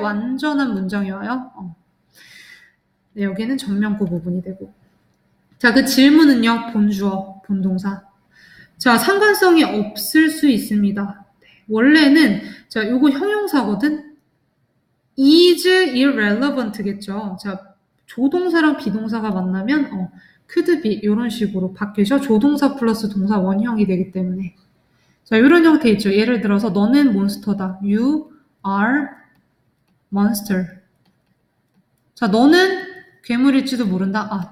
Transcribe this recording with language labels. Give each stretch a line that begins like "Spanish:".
Korean: 완전한 문장이 와요. 네, 여기는 전면구 부분이 되고 자, 그 질문은요. 본주어, 본동사. 자, 상관성이 없을 수 있습니다. 네, 원래는 자, 요거 형용사거든. is irrelevant겠죠. 자, 조동사랑 비동사가 만나면 could be 이런 식으로 바뀌죠. 조동사 플러스 동사 원형이 되기 때문에. 자, 이런 형태 있죠. 예를 들어서 너는 몬스터다.
English: You are monster.
Korean: 자, 너는 괴물일지도 모른다.